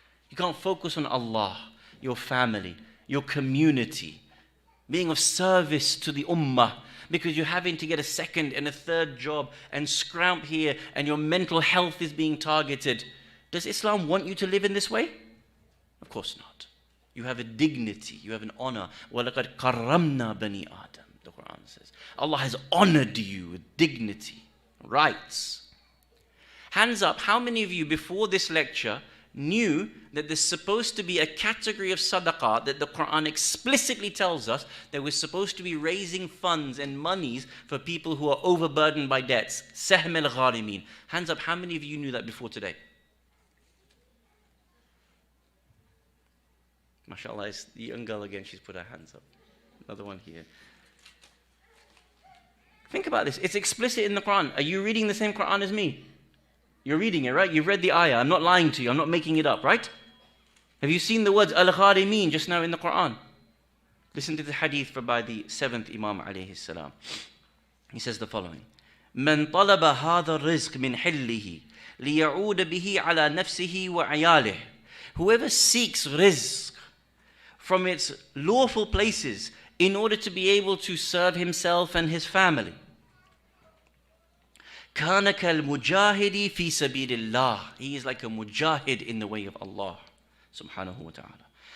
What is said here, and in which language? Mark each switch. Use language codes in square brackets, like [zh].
[en] You can't focus on Allah, your family, your community, being of service to the ummah, because you're having to get a second and a third job and scramp here and your mental health is being targeted. Does Islam want you to live in this way? Of course not. You have a dignity, you have an honor. [ar] وَلَقَدْ كَرَّمْنَا بَنِي آدَمَ, [en] the Quran says. Allah has honored you with dignity, rights. Hands up, how many of you before this lecture knew that there's supposed to be a category of sadaqah that the Quran explicitly tells us that we're supposed to be raising funds and monies for people who are overburdened by debts? Sahm al-gharimin. Hands up, how many of you knew that before today? MashaAllah, it's the young girl again, she's put her hands up. Another one here. Think about this, it's explicit in the Quran. Are you reading the same Quran as me? You're reading it, right? You've read the ayah. I'm not lying to you, I'm not making it up, right? Have you seen the words al-gharimin just now in the Quran? Listen to the hadith by the seventh Imam alayhi salam. He says the following. [ar] من طلب هذا الرزق من حله ليعود به على نفسه وعياله. [en] Whoever seeks rizq from its lawful places in order to be able to serve himself and his family. [ar] كَانَ كَالْمُجَاهِدِ فِي سَبِيلِ اللَّهِ. [en] He is like a mujahid in the way of Allah subhanahu wa ta'ala.